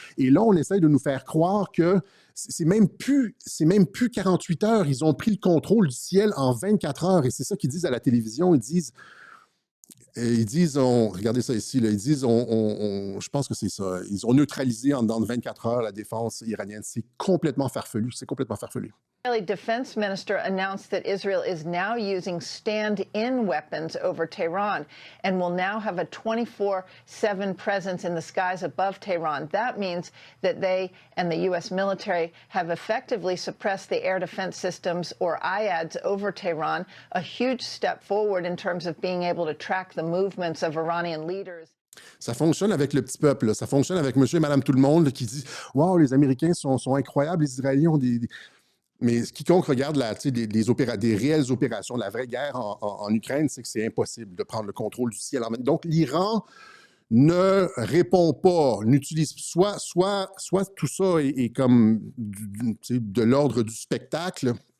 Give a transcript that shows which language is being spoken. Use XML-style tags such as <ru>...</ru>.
<fr>Et là, on essaye de nous faire croire que c'est même plus 48 heures. Ils ont pris le contrôle du ciel en 24 heures et c'est ça qu'ils disent à la télévision. Ils disent, regardez ça ici, là, ils disent, je pense que c'est ça, ils ont neutralisé en dedans de 24 heures la défense iranienne. C'est complètement farfelu, c'est complètement farfelu.</fr> <en>The Israeli defense minister announced that Israel is now using stand-in weapons over Tehran and will now have a 24/7 presence in the skies above Tehran. That means that they and the U.S. military have effectively suppressed the air defense systems, or IADs, over Tehran, a huge step forward in terms of being able to track the movements of Iranian leaders.</en> <fr>Ça fonctionne avec le petit peuple, là. Ça fonctionne avec monsieur et madame tout le monde là, qui dit « Wow, les Américains sont incroyables, les Israéliens ont des... » Mais quiconque regarde des réelles opérations, la vraie guerre en Ukraine, c'est que c'est impossible de prendre le contrôle du ciel. Donc, l'Iran ne répond pas, n'utilise soit tout ça est comme de l'ordre du spectacle.</fr>